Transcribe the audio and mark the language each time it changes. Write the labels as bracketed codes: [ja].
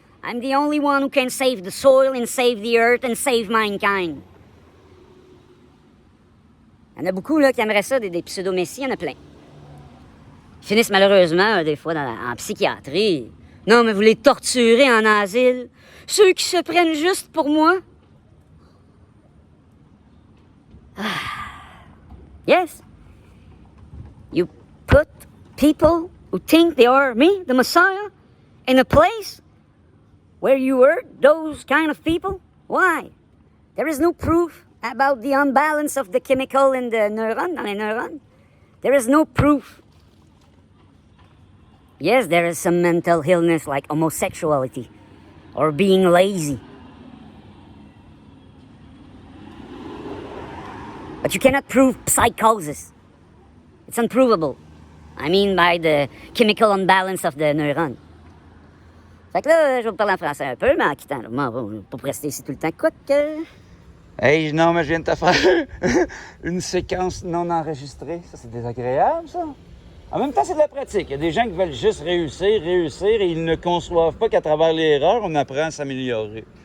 [en] I'm the only one who can save the soil and save the earth and save mankind. [fr] Il y en a beaucoup là, qui aimeraient ça, des pseudo-messies, il y en a plein. Ils finissent malheureusement, des fois, en psychiatrie. Non, mais vous les torturez en asile. Ceux qui se prennent juste pour moi. [en] Yes. You put people who think they are me, the Messiah, in a place where you hurt those kind of people? Why? There is no proof about the unbalance of the chemical in the neuron, [fr] dans les neurones. [en] There is no proof. Yes, there is some mental illness like homosexuality or being lazy. But you cannot prove psychosis. It's unprovable. I mean by the chemical unbalance of the neuron. [fr] Fait que là, je vais vous parler en français un peu, mais en quittant, là, moi, pas pour rester ici tout le temps. Quoi que... Hey, non, mais je viens de te faire une séquence non enregistrée. Ça, c'est désagréable, ça. En même temps, c'est de la pratique. Il y a des gens qui veulent juste réussir, et ils ne conçoivent pas qu'à travers l'erreur, on apprend à s'améliorer.